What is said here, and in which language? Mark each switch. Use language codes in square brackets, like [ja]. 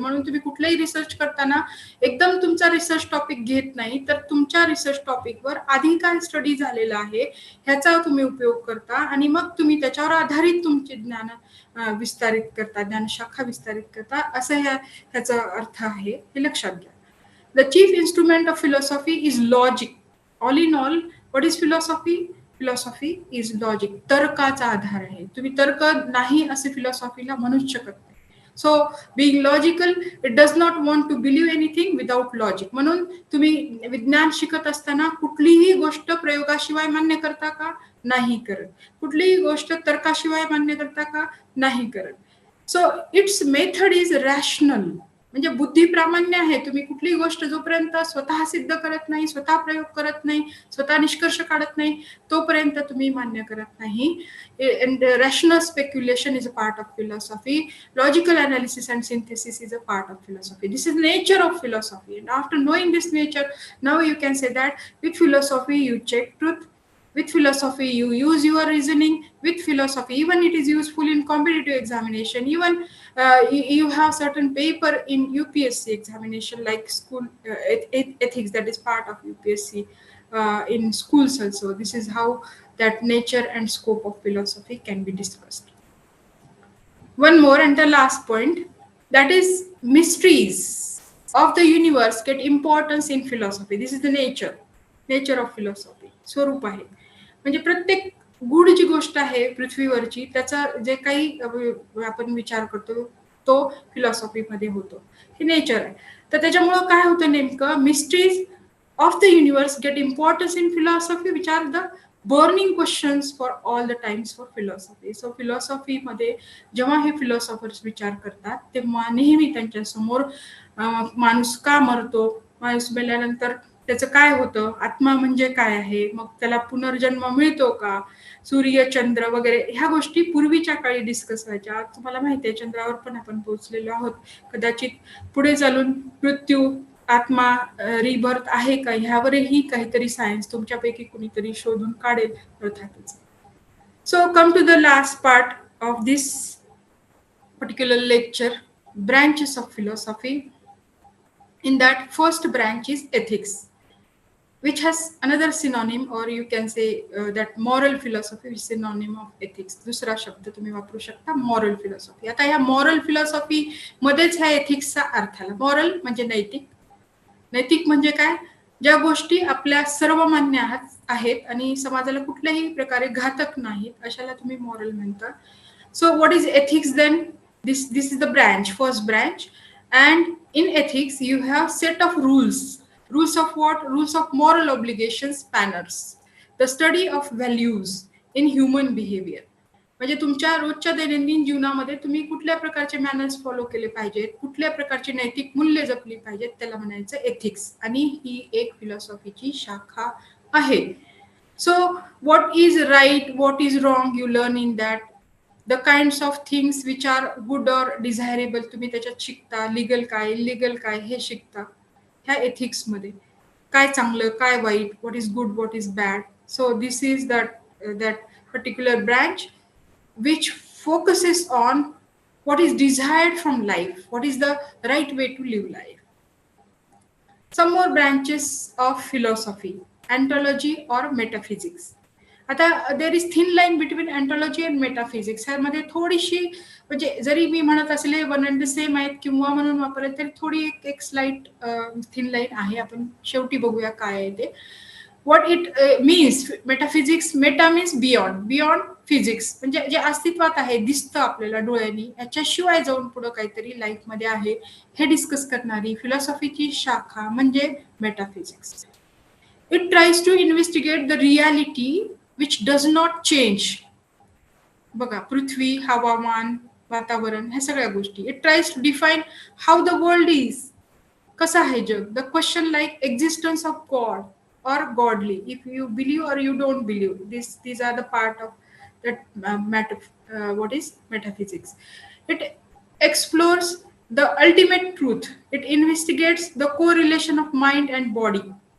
[mr] म्हणून तुम्ही कुठलाही रिसर्च करताना एकदम तुमचा रिसर्च टॉपिक घेत नाही, तर तुमच्या रिसर्च टॉपिकवर आधी काय स्टडी झालेला आहे ह्याचा तुम्ही उपयोग करता आणि मग तुम्ही त्याच्यावर आधारित तुमचे ज्ञान विस्तारित करता, ज्ञानशाखा विस्तारित करता, असं ह्याचा अर्थ आहे, हे लक्षात घ्या. [en] The chief instrument of philosophy is logic. All in all, what is philosophy? Philosophy is logic. [mr] तर्काचा आधार आहे. तुम्ही तर्क नाही असे फिलॉसॉफीला म्हणूच शकत नाही. [en] So being logical, it does not want to believe anything without logic. [mr] म्हणून तुम्ही विज्ञान शिकत असताना कुठलीही गोष्ट प्रयोगाशिवाय मान्य करता का? नाही करत. कुठलीही गोष्ट तर्काशिवाय मान्य करता का? नाही करत. [en] So its method is rational. [mr] म्हणजे बुद्धिप्रामाण्य आहे. तुम्ही कुठलीही गोष्ट जोपर्यंत स्वतः सिद्ध करत नाही, स्वतः प्रयोग करत नाही, स्वतः निष्कर्ष काढत नाही, तोपर्यंत तुम्ही मान्य करत नाही. [en] And rational speculation is a part of philosophy. Logical analysis and synthesis is a part of philosophy. This is nature of philosophy. And after knowing this nature, now you can say that with philosophy you check truth. With philosophy you use your reasoning. With philosophy even it is useful in competitive examination. Even you have certain paper in UPSC examination like school ethics, that is part of UPSC in schools also. This is how that nature and scope of philosophy can be discussed. One more and the last point, that is mysteries of the universe get importance in philosophy. This is the nature of philosophy. [mr] स्वरूप आहे. म्हणजे प्रत्येक गूढ जी गोष्ट आहे पृथ्वीवरची त्याचा जे काही आपण विचार करतो तो फिलॉसॉफीमध्ये होतो. हे नेचर आहे. तर त्याच्यामुळं काय होतं नेमकं, [en] Mysteries of the universe get importance in philosophy which are the burning questions for all the times for philosophy. [mr] So फिलॉसॉफीमध्ये जेव्हा हे फिलॉसॉफर्स विचार करतात तेव्हा नेहमी त्यांच्या समोर माणूस का मरतो, माणूस मेल्यानंतर त्याचं काय होतं, आत्मा म्हणजे काय आहे, मग त्याला पुनर्जन्म मिळतो का, सूर्य चंद्र वगैरे ह्या गोष्टी पूर्वीच्या काळी डिस्कस व्हायच्या. तुम्हाला माहिती आहे चंद्रावर पण आपण पोहोचलेलो आहोत. कदाचित पुढे चालून मृत्यू, आत्मा, रिबर्थ आहे का ह्यावरही काहीतरी सायन्स तुमच्यापैकी कुणीतरी शोधून काढेल अर्थातच. [en] So come to the last part of this particular lecture, branches of philosophy. In that first branch is ethics, which has another synonym, or you can say that moral philosophy is synonym of ethics. [mr] दुसरा शब्द तुम्ही वापरू शकता moral philosophy. आता या moral philosophy मध्येच ह्या ethicsचा अर्थ आला. moral म्हणजे नैतिक. नैतिक म्हणजे काय, ज्या गोष्टी आपल्या सर्वमान्य आहेत आणि समाजाला कुठल्याही प्रकारे घातक नाहीत अशाला तुम्ही moral म्हणता. [en] So what is ethics then? This is the branch, first branch. And in ethics you have set of rules. Rules of what? Rules of moral obligations, manners. The study of values in human behavior. [mr] म्हणजे तुमच्या रोजच्या दैनंदिन जीवनामध्ये तुम्ही कुठल्या प्रकारचे manners follow केले पाहिजेत, कुठल्या प्रकारची नैतिक मूल्य जपली पाहिजेत, त्याला म्हणायचं एथिक्स. आणि ही एक फिलॉसॉफीची शाखा आहे. [en] So what is right, what is wrong, you learn in that. The kinds of things which are good or desirable [mr] तुम्ही त्याच्यात शिकता. लीगल काय, इलिगल काय हे शिकता ह्या एथिक्स मध्ये. काय चांगलं, काय वाईट, [en] what is good, what is bad. So this is that particular branch which focuses on what is desired from life, what is the right way to live life. Some more branches of philosophy, ontology or metaphysics. आता there is thin line between ontology and metaphysics. [mr] ह्यामध्ये थोडीशी म्हणजे जरी मी म्हणत असले one and the same आहेत किंवा म्हणून वापरले तरी थोडी एक स्लाइट थिन लाईन आहे. आपण शेवटी बघूया काय आहे ते. [en] what it means metaphysics, meta means beyond, beyond physics [mr] म्हणजे जे अस्तित्वात आहे, दिसतं आपल्याला डोळ्यांनी, याच्याशिवाय जाऊन पुढं काहीतरी लाईफमध्ये आहे हे डिस्कस करणारी फिलॉसॉफीची शाखा म्हणजे metaphysics. [en] It tries to investigate the reality which does not change. [mr] बघा पृथ्वी, हवामान, वातावरण ह्या सगळ्या गोष्टी. [en] it tries to define how the world is, [mr] कसं आहे जग. [en] The question like existence of god or godly, if you believe or you don't believe. These are the part of that what is metaphysics. It explores the ultimate truth. It investigates the correlation of mind and body.